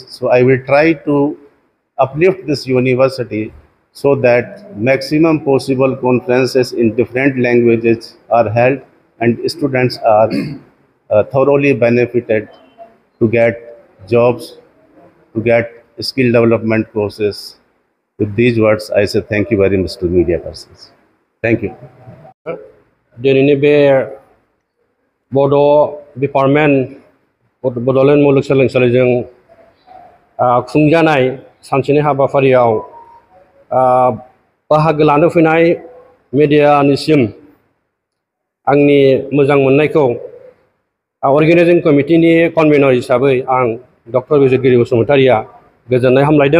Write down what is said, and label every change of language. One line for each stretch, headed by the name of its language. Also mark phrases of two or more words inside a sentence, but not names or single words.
English: So I will try to uplift this university so that maximum possible conferences in different languages are held and students are thoroughly benefited to get jobs, to get skill development courses. With these words, I say thank you very much to media persons. Thank you.
Bodo: दिनैनि बे बड' डिपार्टमेन्ट बड'लेण्ड मुलुगसोलोंसालिजों खुंजानाय सानसेनि हाबाफारियाव बाहागो लानो फैनाय मिडियानिसिम आंनि मोजां मोननायखौ अर्गेनाइजिं कमिटिनि कनभेनर हिसाबै आं डक्टर बिजिरगिरि बसुमतारिया गोजोननाय हामलायदों।